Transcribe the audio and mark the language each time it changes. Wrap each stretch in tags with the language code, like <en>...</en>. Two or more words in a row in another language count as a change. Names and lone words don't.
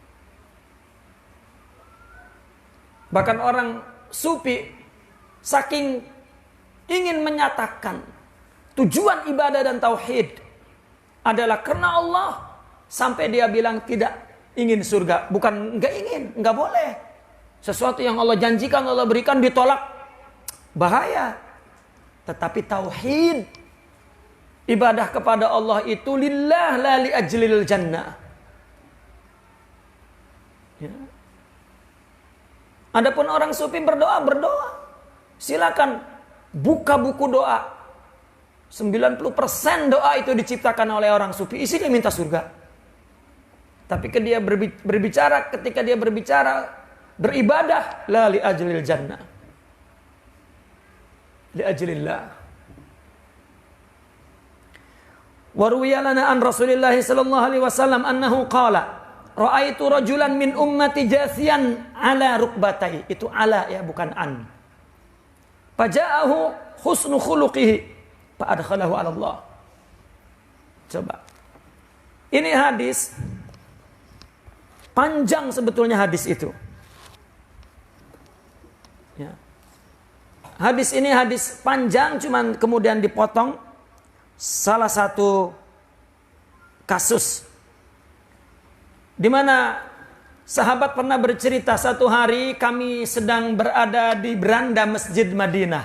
<id>Bahkan orang sufi saking ingin menyatakan tujuan ibadah dan tauhid adalah karena Allah, sampai dia bilang tidak ingin surga. Bukan enggak ingin, enggak boleh. Sesuatu yang Allah janjikan, Allah berikan, ditolak, bahaya. Tetapi tauhid, ibadah kepada Allah itu</id> <ar>لله لا لأجل الجنة.</ar> <id>Ya. Adapun orang sufi berdoa. Silakan buka buku doa. 90% doa itu diciptakan oleh orang sufi, isinya minta surga. Tapi ketika dia berbicara beribadah,</id> <ar>لا لأجل الجنة، لأجل الله. وروي لنا عن رسول الله صلى الله عليه وسلم أنه قال رأيت رجلا من أمتي جاثيا على ركبتيه.</ar> <id>Itu ala, ya, bukan an.</id> <ar>فجاءه حسن خلقه فأدخله على الله.</ar> <id>Coba. Ini hadis panjang sebetulnya, hadis itu. Ya. Hadis ini hadis panjang, cuman kemudian dipotong salah satu kasus di mana sahabat pernah bercerita, satu hari kami sedang berada di beranda Masjid Madinah.</id>